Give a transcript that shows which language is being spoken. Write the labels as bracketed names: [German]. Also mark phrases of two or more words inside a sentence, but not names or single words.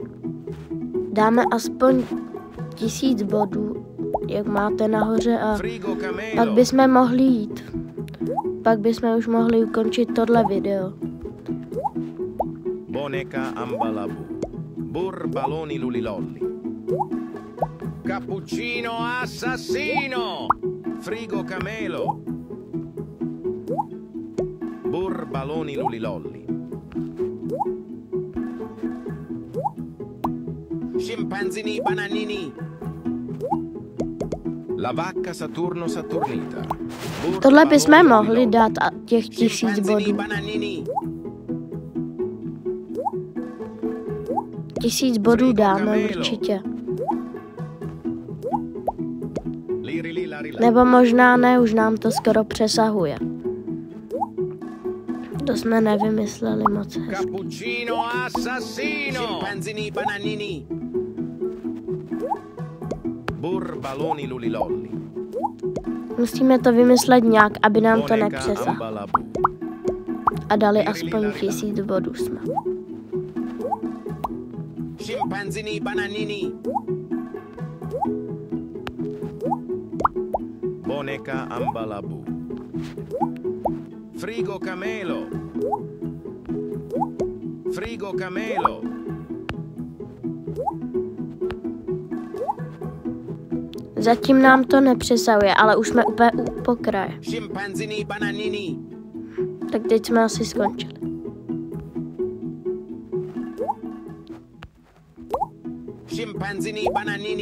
[Czech] Dáme aspoň 1000 bodů, jak máte nahoře, a pak bychom mohli jít. Pak bychom už mohli ukončit tohle video. Boneca Ambalabu. Burbaloni lulilolli. Cappuccino assassino. Frigo Camelo. Burbaloni lulilolli. Scimpanzini bananini. La vacca Saturno Saturnita. Tohle bychom mohli dát těch 1000 bodů. 1000 bodů dáme určitě. Nebo možná ne, už nám to skoro přesahuje. To jsme nevymysleli moc hezky. Cappuccino assassino. Scimpanzini bananini. Burbaloni lulilolli. Musíme to vymyslet nějak, aby nám to nepřesahlo. A dali aspoň 1000 bodů jsme. Scimpanzini bananini. Boneca Ambalabu. Frigo Camelo. Frigo Camelo. Zatím nám to nepřesahuje, ale už jsme úplně u pokraje. Scimpanzini bananini. Tak teď jsme asi skončili. Scimpanzini bananini.